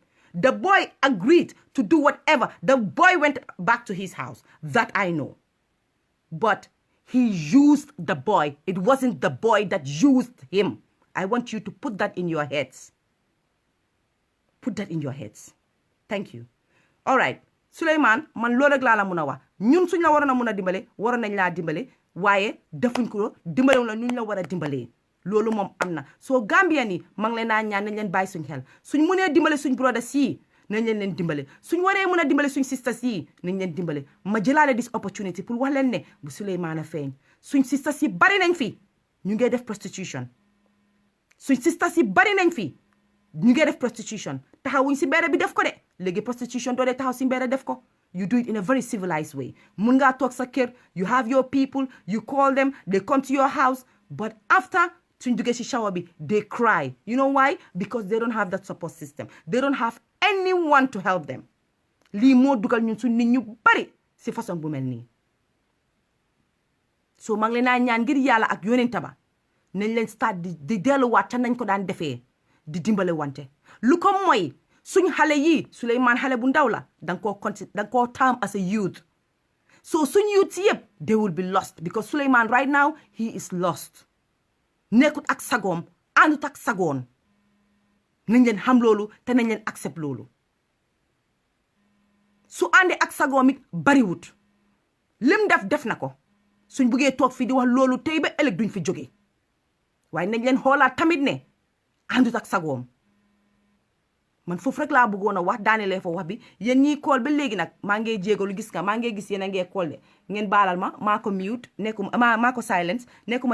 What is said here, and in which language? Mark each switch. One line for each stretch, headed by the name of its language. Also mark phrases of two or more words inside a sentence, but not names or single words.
English: The boy agreed to do whatever. The boy went back to his house. That I know. But he used the boy. It wasn't the boy that used him. I want you to put that in your heads. Put that in your heads. Thank you. All right.
Wolof: Sulayman, man loolu rek laa la mun a wax ñun suñ la waroon a mun a dimbale waroon nañ laa dimbale waaye defuñ ko dimbale la ñu la war a dimbalee loolu moom am na soo Gambien yi ma ngi leen naa ñaan nañ leen bàyyi suñ xel suñ mënee dimbale suñ broda sii nañ leen dimbale suñ waree mën a dimbale suñ sister sii nañ leen dimbale ma jëlaale
English: this opportunity
Wolof: pour wax leen ne bu Sulayman a feeñ suñ sister si bari nañ fi ñu ngi def prostitution suñ sister si bari nañ fi ñu ngi def prostitution taxawuñ si mbedd bi def ko de léegi prostitution doo dee taxaw si mbedd def ko
English: you do it in a very civilized way
Wolof: mun ngaa toog sa kër
English: you have your people you call them they come to your house but after
Wolof: suñ duggee si shower bi
English: they cry you know why because they don't have that support system they don't have anyone to help them
Wolof: lii moo dugal ñun suñ nit ñu bari si façon bu mel nii so maa ngi leen naa ñaan ngir yàlla ak yonent ba nañ leen start di delluwaat ca nañ ko daan defee di dimbale wante lu ko mooy suñ xale yi Sulayman xale bu ndaw la danga koo
English: term as a youth
Wolof: so suñ youth yëpp
English: they will be lost because Sulayman right now he is lost
Wolof: nekkut ak sagoom àndut ak sagoon nañ leen xam loolu te nañ leen accept loolu su àndee ak sagoom it bariwut lim def na ko suñ buggee toog fii di wax loolu tey ba ëllëg duñ fi jóge waaye nañ leen xoolaat tamit ne àndut ak sagoom man foofu rek laa bëggoon a wax daanelee fa wax bi yéen ñiy kool ba léegi nag maa ngi jégalu gis nga maa ngi gis yéen a ngee kool de ngeen baalal ma maa ko mute nekkuma maa ko silence nekkuma